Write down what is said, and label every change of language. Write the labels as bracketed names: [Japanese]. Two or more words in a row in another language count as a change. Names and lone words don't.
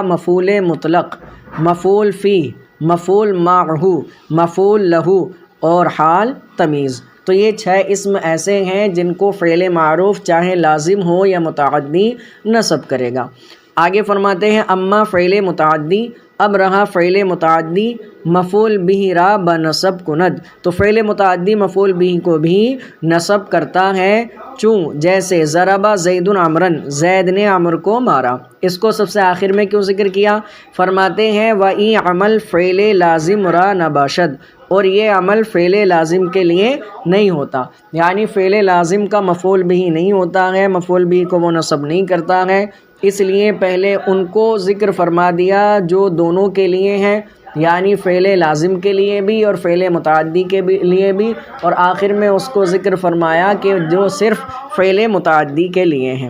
[Urdu] مفعول مطلق، مفعول فی، مفعول معہ، مفعول لہو اور حال تمیز. تو یہ 6 اسم ایسے ہیں جن کو فعل معروف چاہے لازم ہو یا متعدی نصب کرے گا. آگے فرماتے ہیں اما فعل متعدی. [Persian] اب رہا فعل متعدی مفعول به را بنصب کند. [Urdu] تو فعل متعدی مفعول به کو بھی نصب کرتا ہے. جیسے [Arabic] ضربہ زید عمرا، [Urdu] زید نے عمر کو مارا. اس کو سب سے آخر میں کیوں ذکر کیا؟ فرماتے ہیں [Persian] وَإِن عمل فعل لازم را نباشد، [Urdu] اور یہ عمل فعل لازم کے لیے نہیں ہوتا، یعنی فعل لازم کا مفعول به نہیں ہوتا ہے، مفعول به کو وہ نصب نہیں کرتا ہے. اس لیے پہلے ان کو ذکر فرما دیا جو دونوں کے لیے ہیں، یعنی فعل لازم کے لیے بھی اور فعل متعدی کے لیے بھی، اور آخر میں اس کو ذکر فرمایا کہ جو صرف فعل متعدی کے لیے ہیں.